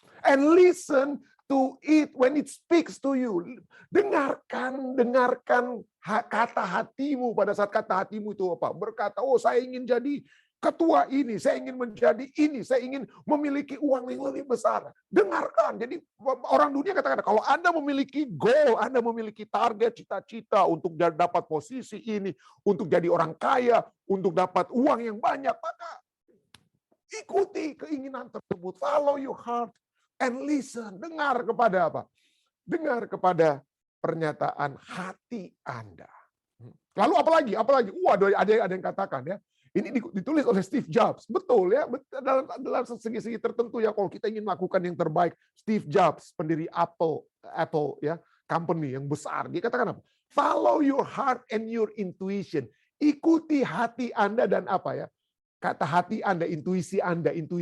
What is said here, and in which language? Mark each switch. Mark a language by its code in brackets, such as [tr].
[en] And listen to it when it speaks to you. [id] Dengarkan kata hatimu pada saat kata hatimu itu apa? Berkata, oh saya ingin jadi ketua ini, saya ingin menjadi ini, saya ingin memiliki uang yang lebih besar. Dengarkan. Jadi orang dunia katakan, kalau Anda memiliki goal, Anda memiliki target, cita-cita untuk dapat posisi ini, untuk jadi orang kaya, untuk dapat uang yang banyak, maka ikuti keinginan tersebut. [en] Follow your heart and listen. [id] Dengar kepada apa? Dengar kepada pernyataan hati Anda. Lalu apalagi? Ada yang katakan ya. Ini ditulis oleh Steve Jobs. Betul ya, dalam segi-segi tertentu ya, kalau kita ingin melakukan yang terbaik, Steve Jobs, pendiri Apple ya, company yang besar, dia katakan apa? [en] Follow your heart and your intuition. [id] Ikuti hati Anda dan apa ya? Kata hati Anda, intuisi Anda.